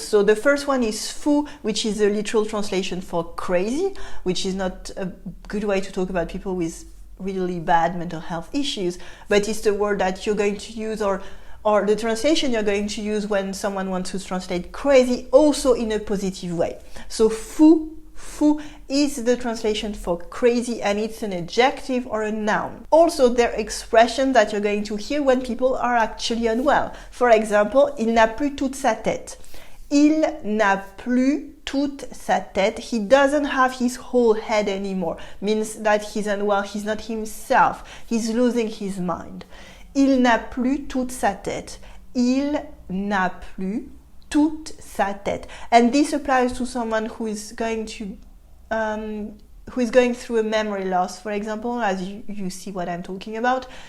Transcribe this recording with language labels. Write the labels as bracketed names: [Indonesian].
[English] So the first one is fou, which is a literal translation for crazy, which is not a good way to talk about people with really bad mental health issues, but it's the word that you're going to use or the translation you're going to use when someone wants to translate crazy, also in a positive way. So fou, Fou is the translation for crazy, and it's an adjective or a noun. Also, they're expressions that you're going to hear when people are actually unwell. [French] For example, il n'a plus toute sa tête. Il n'a plus toute sa tête. [English] He doesn't have his whole head anymore. Means that he's unwell, he's not himself. He's losing his mind. [French] Il n'a plus toute sa tête. Il n'a plus toute sa tête. [English] And this applies to someone who is going through a memory loss, for example, as you see what I'm talking about.